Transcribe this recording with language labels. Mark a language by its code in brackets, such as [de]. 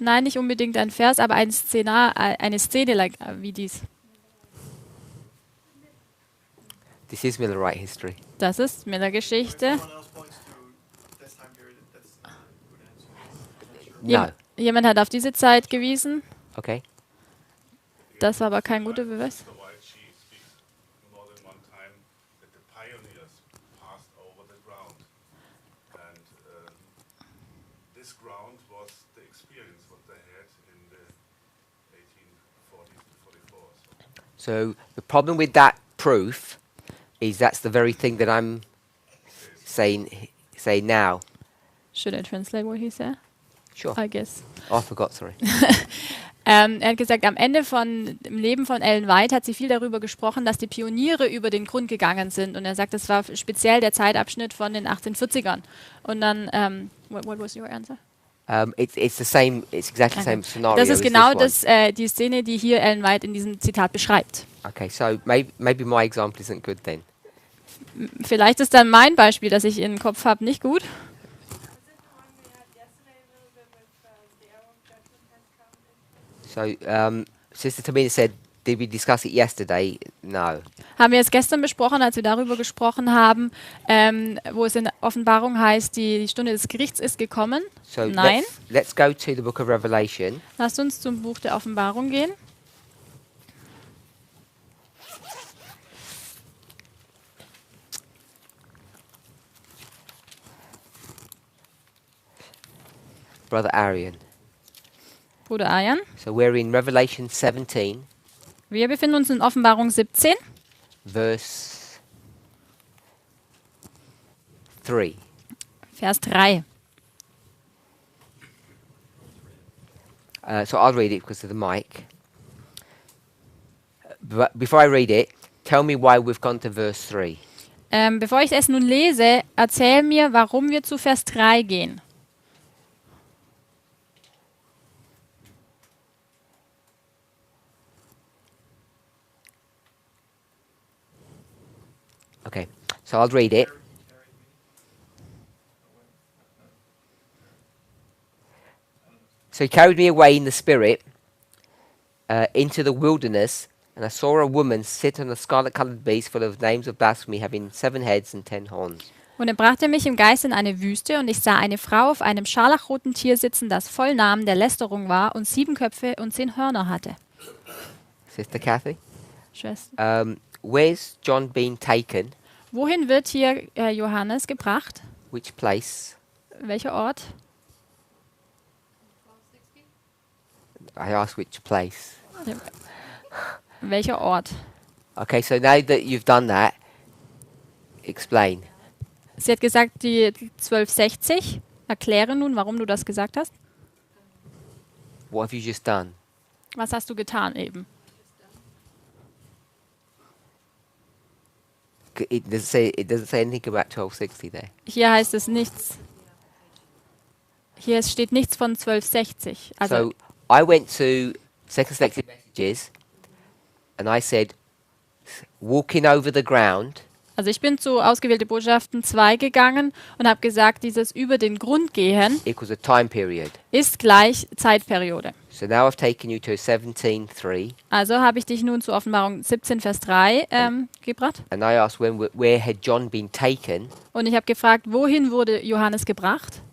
[de] Nein, nicht unbedingt ein Vers, aber ein eine Szene wie dies. [en] This is Millerite history. [de] Das ist [en] If [de] Miller-Geschichte. [en] someone else points to this time period, that's not a good answer. No. [de] Jemand hat auf diese Zeit gewiesen. [en] Okay. [de] Das war aber kein guter Beweis. [en] The white she speaks more than one time that the pioneers passed over the ground. And this ground was the experience what they had in the 1840s to 44s. So the problem with that proof is that's the very thing that I'm saying now. Should I translate what he said? Sure. I guess. Oh, I forgot, sorry. [de] Er hat gesagt, am Ende von dem Leben von Ellen White hat sie viel darüber gesprochen, dass die Pioniere über den Grund gegangen sind. Und er sagt, das war speziell der Zeitabschnitt von den 1840ern. Und dann, [en] what was your answer? It's the same, it's exactly the same scenario. [de] Das ist [en] as [de] genau [en] this one. [de] die Szene, die hier Ellen White in diesem Zitat beschreibt. [en] Okay, so maybe my example isn't good then. [de] Vielleicht ist dann mein Beispiel, das ich in den Kopf habe, nicht gut. [en] Was it the one we had yesterday a little bit with the hour of judgment has come? So Sister Tamina said, did we discuss it yesterday? No. [de] Haben wir es gestern besprochen, als wir darüber gesprochen haben, wo es in Offenbarung heißt, die Stunde des Gerichts ist gekommen. [en] So [de] Nein. [en] let's go to the book of Revelation. [de] Lasst uns zum Buch der Offenbarung gehen. [en] Brother Arian. [de] Bruder Ayan. [en] So we're in Revelation 17, [de] Wir befinden uns in Offenbarung 17, [en] verse 3. [de] Vers 3. [en] So I'll read it because of the mic. But before I read it, tell me why we've gone to verse 3. [de] Bevor ich es nun lese, erzähl mir, warum wir zu Vers 3 gehen. [en] Okay, so I'll read it. So he carried me away in the spirit into the wilderness, and I saw a woman sit on a scarlet-colored beast full of names of blasphemy, having 7 heads and 10 horns. [de] Und er brachte mich im Geist in eine Wüste, und ich sah eine Frau auf einem scharlachroten Tier sitzen, das voll Namen der Lästerung war und 7 Köpfe und 10 Hörner hatte. [en] Sister Kathy, [de] Schwester. [en] where's John been taken? [de] Wohin wird hier Johannes gebracht? [en] Which place? [de] Welcher Ort? [en] 1260? I asked which place. [de] Welcher Ort? [en] Okay, so now that you've done that, explain. [de] Sie hat gesagt, die 1260. Erkläre nun, warum du das gesagt hast. [en] What have you just done? [de] Was hast du getan eben? [en] It doesn't say anything about 1260 there. [de] Hier heißt es nichts. Hier steht nichts von 1260. Also [en] So I went to Second Selected Messages and I said, walking over the ground [de] Also ich bin zu ausgewählte Botschaften 2 gegangen und habe gesagt, dieses über den Grund gehen [en] equals a time period. [de] ist gleich Zeitperiode. [en] So now I've taken you to 17:3, [de] Also habe ich dich nun zu Offenbarung 17, Vers 3 gebracht. [en] and I asked where had John been taken, [de] Und ich habe gefragt, wohin wurde Johannes gebracht?